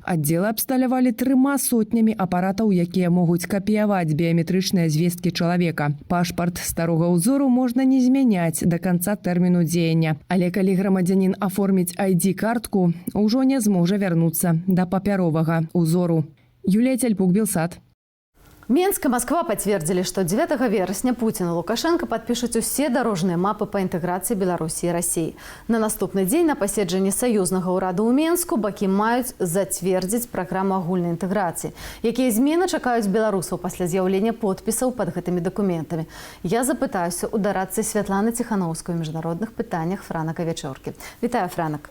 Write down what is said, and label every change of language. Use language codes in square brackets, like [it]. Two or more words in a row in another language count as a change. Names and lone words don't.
[be] Аддзелы абсталявалі 3 сотнямі апаратаў, якія могуць капіяваць біяметрычныя звесткі чалавека. Пашпарт старога ўзору можна не змяняць да канца тэрміну дзеяння. Але калі грамадзянін аформіць ID-картку, ужо не зможа вярнуцца да папяровага ўзору. Юлія Цяльпук, Белсат. [ru] Менск и Москва подтвердили, что 9 вересня Путин и Лукашенко подпишут все дорожные мапы по интеграции Беларуси и России. [be] На наступный день на паседжанні союзнага ўраду ў Менску бакі маюць зацвердзіць праграму агульнай інтэграцыі. Якія змены чакаюць беларусаў пасля з'яўлення подпісаў под гэтымі дакументамі? Я запытаюся у дарадцы Святланы Ціхановскай у міжнародных пытаннях Франака Вячоркі. Вітаю, Франак.